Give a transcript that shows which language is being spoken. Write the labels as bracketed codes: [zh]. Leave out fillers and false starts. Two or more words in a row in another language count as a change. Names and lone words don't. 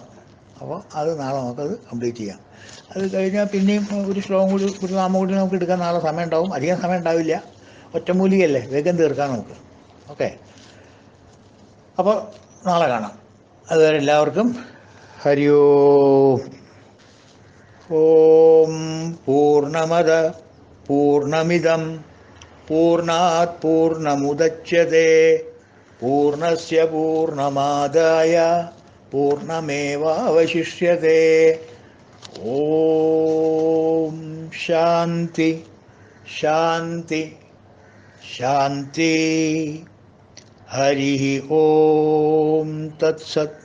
[ml] അപ്പോൾ അത് നാളെ നമുക്കത് കംപ്ലീറ്റ് ചെയ്യാം. അത് കഴിഞ്ഞാൽ പിന്നെയും ഒരു ശ്ലോകം കൂടി, ഒരു നാമം കൂടി നമുക്ക് എടുക്കാൻ നാളെ സമയം ഉണ്ടാവും. അധികം സമയം ഉണ്ടാവില്ല, ഒറ്റമൂലികയല്ലേ, വേഗം തീർക്കാം നമുക്ക്. ഓക്കെ, അപ്പോൾ നാളെ കാണാം. അതുവരെ എല്ലാവർക്കും ഹരി ഓം. [sa] ഓം പൂർണ്ണമദ പൂർണ്ണമിദം പൂർണ്ണാത് പൂർണ്ണമുദച്യതേ പൂർണ്ണസ്യ പൂർണ്ണമാദായ പൂർണ്ണമേവാവശിഷ്യതേ. ഓം ശാന്തി ശാന്തി ശാന്തി. ഹരി ഓം തത്സത്.